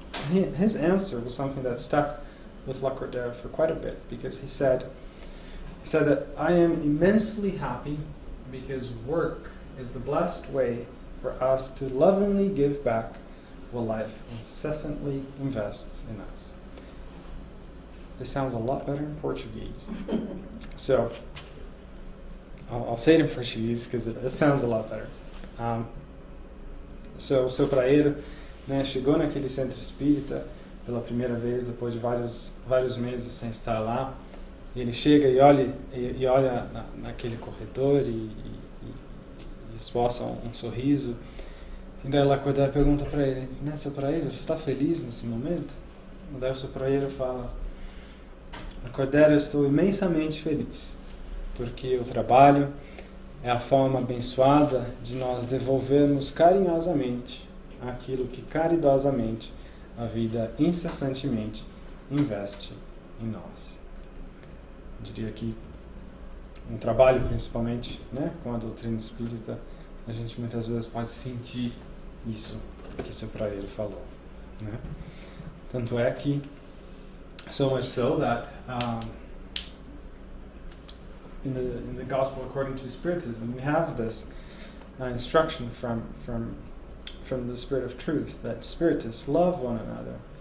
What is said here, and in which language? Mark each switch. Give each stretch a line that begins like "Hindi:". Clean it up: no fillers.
English: And his answer was something that stuck with Lacordaire for quite a bit, because he said that I am immensely happy because work is the blessed way for us to lovingly give back what life incessantly invests in us. This sounds a lot better in Portuguese. So I'll say it in Portuguese because it sounds a lot better.
Portuguese: So Seu Praeiro, né, chegou naquele centro espírita pela primeira vez depois de vários meses sem estar lá. E ele chega e olha naquele corredor e esboça um sorriso. E daí Lacordaire pergunta para ele, né, Seu Praeiro, você está feliz nesse momento? E daí o Seu Praeiro fala, Lacordaire, eu estou imensamente feliz, porque o trabalho é a forma abençoada de nós devolvermos carinhosamente aquilo que caridosamente a vida incessantemente investe em nós. Eu diria que um trabalho, principalmente, né, com a doutrina espírita, a gente muitas vezes pode sentir isso que Seu Praeiro falou, né? Tanto é que,
English: so much so that in the Gospel according to Spiritism, we have this instruction from the Spirit of Truth that Spiritists love one another.